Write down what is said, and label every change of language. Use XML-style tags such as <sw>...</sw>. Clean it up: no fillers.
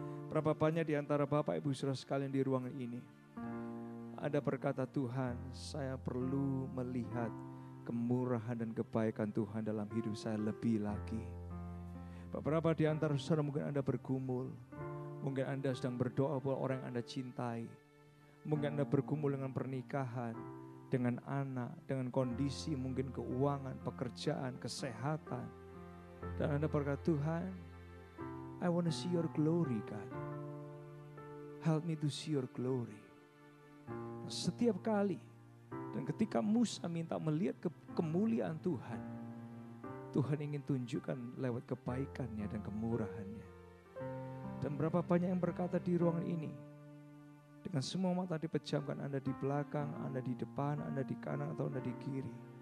<id>Berapa banyak di antara Bapak Ibu Saudara sekalian di ruangan ini ada berkata, Tuhan, saya perlu melihat kemurahan dan kebaikan Tuhan dalam hidup saya lebih lagi. Beberapa di antara saudara mungkin Anda bergumul, mungkin Anda sedang berdoa buat orang yang Anda cintai, mungkin Anda bergumul dengan pernikahan, dengan anak, dengan kondisi mungkin keuangan, pekerjaan, kesehatan. Dan Anda berkata, Tuhan,</id> <en>I want to see your glory, God. Help me to see your glory.</en> <id>Setiap kali dan ketika Musa minta melihat kemuliaan Tuhan, Tuhan ingin tunjukkan lewat kebaikannya dan kemurahannya. Dan berapa banyak yang berkata di ruangan ini, dengan semua mata dipejamkan, Anda di belakang, Anda di depan, Anda di kanan atau Anda di kiri.</id>